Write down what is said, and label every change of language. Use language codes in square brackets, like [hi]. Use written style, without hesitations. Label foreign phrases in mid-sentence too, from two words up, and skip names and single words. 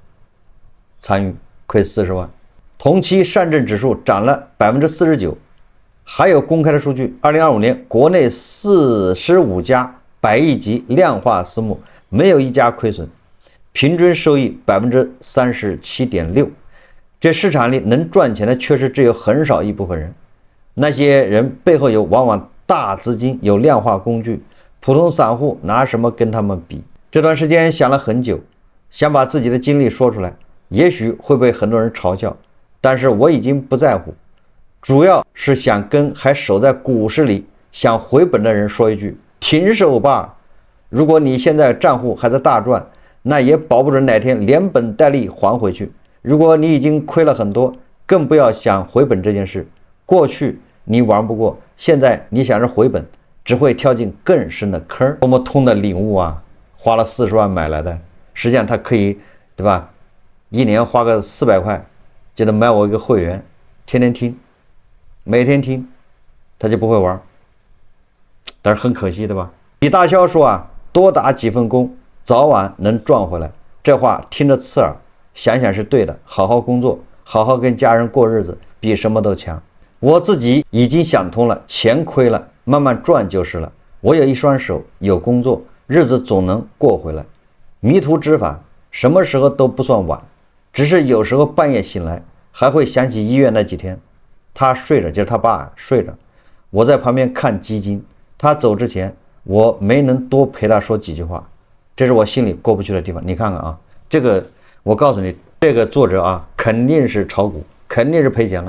[zh] 參與虧40萬。同期上證指數漲了 49%。還有公開的數據，2025年國內45家100億級量化私募沒有一家虧損，平均收益 37.6%。這市場裡能賺錢的確實只有很少一部分人，那些人背後有往往大資金，有量化工具，普通散戶拿什麼跟他們比？這段时間想了很久，想把自己的經歷說出來，也許會被很多人嘲笑，但是我已經不在乎。主要是想跟還守在股市里想回本的人說一句：停手吧！如果你现在賬戶還在大賺，那也保不準哪天連本帶利還回去。如果你已經虧了很多，更不要想回本这件事。過去你玩不過，現在你想着回本，只会跳進更深的坑。多麼通的領悟啊！花了40 萬買來的，實際上他可以，对吧？一年花個400塊，就能買我一個會員，天天聽，每天聽，他就不會玩。但是很可惜，对吧？李大霄說啊，多打幾份工，早晚能賺回來。這話聽着刺耳，想想是對的。好好工作，好好跟家人過日子，比什麼都強。我自己已經想通了，錢虧了，慢慢賺就是了。我有一雙手，有工作，日子總能過回來。迷途知返，什麼時候都不算晚，只是有時候半夜醒來，還會想起醫院那幾天。他睡着，就是他爸睡着，我在旁邊看基金。他走之前，我沒能多陪他說幾句話，這是我心裡過不去的地方。你看看啊，這個我告訴你，這個作者啊，肯定是炒股，肯定是賠錢了。